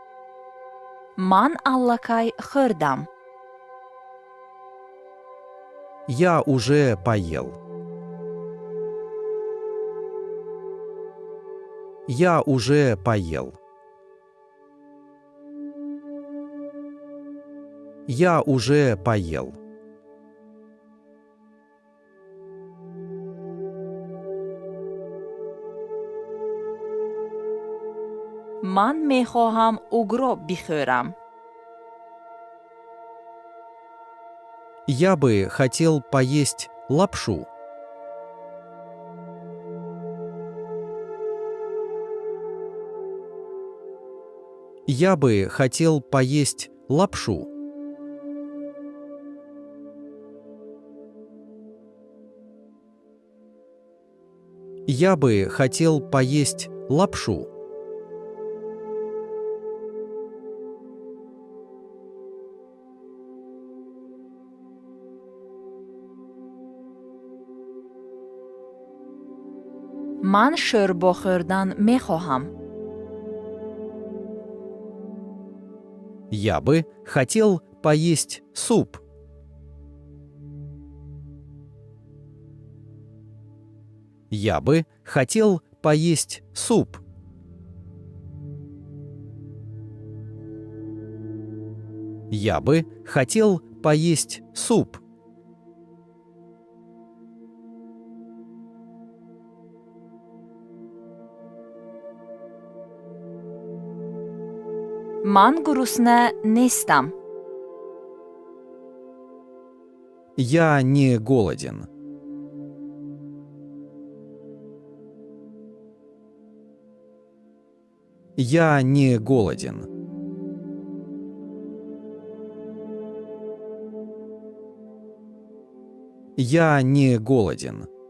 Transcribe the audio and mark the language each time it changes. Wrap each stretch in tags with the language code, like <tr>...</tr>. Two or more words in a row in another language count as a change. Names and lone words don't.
<tg>من allakay خوردم.</tg> <ru>Я уже поел. Я уже поел. Я уже поел.</ru> <tg>من میخواهم اوگرو بخورم.</tg> <ru>Я бы хотел поесть лапшу. Я бы хотел поесть лапшу. Я бы хотел поесть лапшу.</ru> <tg>من شوربا خوردن میخواهم.</tg> <ru>Я бы хотел поесть суп. Я бы хотел поесть суп. Я бы хотел поесть суп.</ru> <tg>من گرسنه نیستم.</tg> <ru>Я не голоден. Я не голоден. Я не голоден.</ru>